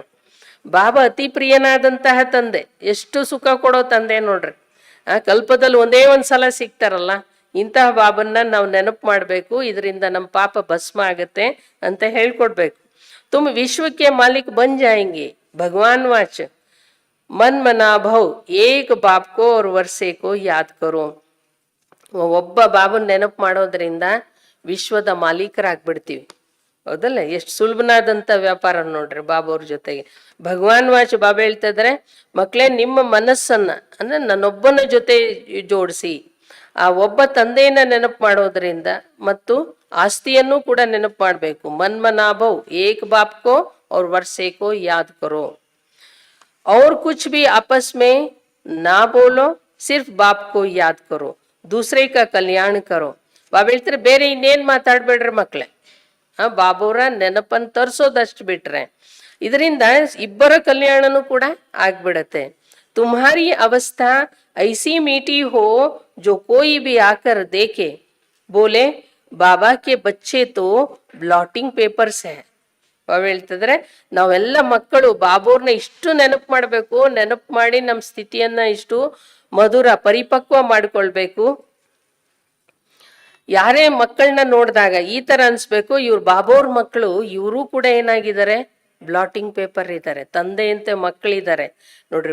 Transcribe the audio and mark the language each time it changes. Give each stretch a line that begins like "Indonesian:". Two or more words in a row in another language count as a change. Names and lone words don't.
Kannada: ಬಾಬಾ ಅತಿ ಪ್ರಿಯನಾದಂತಹ ತಂದೆ, ಎಷ್ಟು ಸುಖ ಕೊಡೋ ತಂದೆ ನೋಡ್ರಿ. ಕಲ್ಪದಲ್ಲಿ ಒಂದೇ ಒಂದ್ಸಲ ಸಿಗ್ತಾರಲ್ಲ, ಇಂತಹ ಬಾಬನ್ನ ನಾವು ನೆನಪು ಮಾಡ್ಬೇಕು, ಇದರಿಂದ ನಮ್ಮ ಪಾಪ ಭಸ್ಮ ಆಗತ್ತೆ ಅಂತ ಹೇಳ್ಕೊಡ್ಬೇಕು.
Hindi: तुम विश्वक्के मालिक बन जाएंगे. भगवान वाच
Sanskrit: मन मना भव
Hindi: एक बापको और वर्सेको याद करो.
Kannada: ಒಬ್ಬ ಬಾಬನ್ ನೆನಪು ಮಾಡೋದ್ರಿಂದ ವಿಶ್ವದ ಮಾಲೀಕರಾಗ್ಬಿಡ್ತೀವಿ. ಹೌದಲ್ಲ, ಎಷ್ಟು ಸುಲಭನಾದಂತ ವ್ಯಾಪಾರ ನೋಡ್ರಿ ಬಾಬವ್ರ ಜೊತೆಗೆ.
Hindi: भगवान वाच
Kannada: ಬಾಬಾ ಹೇಳ್ತಾ ಇದಾರೆ, ಮಕ್ಕಳೇ ನಿಮ್ಮ ಮನಸ್ಸನ್ನ ಅಂದ್ರೆ ನನ್ನೊಬ್ಬನ ಜೊತೆ ಜೋಡಿಸಿ, ಆ ಒಬ್ಬ ತಂದೆಯನ್ನ ನೆನಪು ಮಾಡೋದ್ರಿಂದ ಮತ್ತು ಆಸ್ತಿಯನ್ನು ಕೂಡ ನೆನಪು ಮಾಡ್ಬೇಕು.
Hindi: मन्मनाभव एक बाप को और वर्षे को याद करो और कुछ भी आपस में ना बोलो, सिर्फ बाप को याद करो, दूसरे का कल्याण करो.
Kannada: ಬಾಬಾ ಹೇಳ್ತಾರೆ ಬೇರೆ ಇನ್ನೇನ್ ಮಾತಾಡ್ಬೇಡ್ರಿ ಮಕ್ಳೆ, ಬಾಬುರ ನೆನಪನ್ ತರ್ಸೋದಷ್ಟು ಬಿಟ್ರೆ ಇದರಿಂದ ಇಬ್ಬರ ಕಲ್ಯಾಣನೂ ಕೂಡ ಆಗ್ಬಿಡತ್ತೆ.
Hindi: तुम्हारी अवस्था ऐसी मीठी हो जो कोई भी आकर देखे बोले बाबा के बच्चे तो
English: blotting papers
Hindi: है.
Kannada: ಬಾಬಾ ಹೇಳ್ತಿದ್ರೆ ನಾವೆಲ್ಲ ಮಕ್ಕಳು ಬಾಬುರ್ನ ಇಷ್ಟು ನೆನಪು ಮಾಡ್ಬೇಕು, ನೆನಪು ಮಾಡಿ ನಮ್ಮ ಸ್ಥಿತಿಯನ್ನ ಇಷ್ಟು ಮಧುರ ಪರಿಪಕ್ವ ಮಾಡ್ಕೊಳ್ಬೇಕು. ಯಾರೇ ಮಕ್ಕಳನ್ನ ನೋಡಿದಾಗ ಈ ತರ ಅನ್ಸ್ಬೇಕು, ಇವ್ರು ಬಾಬೋರ್ ಮಕ್ಕಳು, ಇವರು ಕೂಡ ಏನಾಗಿದ್ದಾರೆ,
English: blotting paper
Kannada: ಇದ್ದಾರೆ, ತಂದೆಯಂತೆ ಮಕ್ಕಳಿದ್ದಾರೆ ನೋಡ್ರಿ.